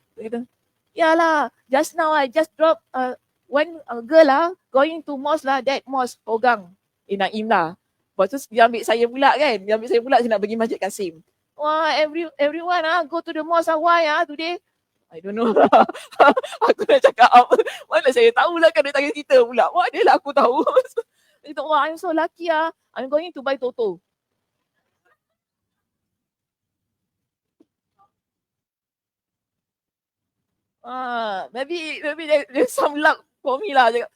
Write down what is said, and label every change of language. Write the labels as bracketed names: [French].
[Malay] Dia kata, yalah, [English] just now I just drop one girl going to mosque lah, that mosque, Hogang. Naim lah. [Malay] Lepas tu dia ambil saya pula kan, saya nak pergi Masjid Kasim. [English] Wah, everyone go to the mosque why today? I don't know. [Malay] Aku nak cakap apa? Mana saya tahulah kan dia tanya kita pula. Wah, dia lah aku tahu. Dia kata, [English] wah, I'm so lucky I'm going to buy Toto. Maybe there's some luck for me lah.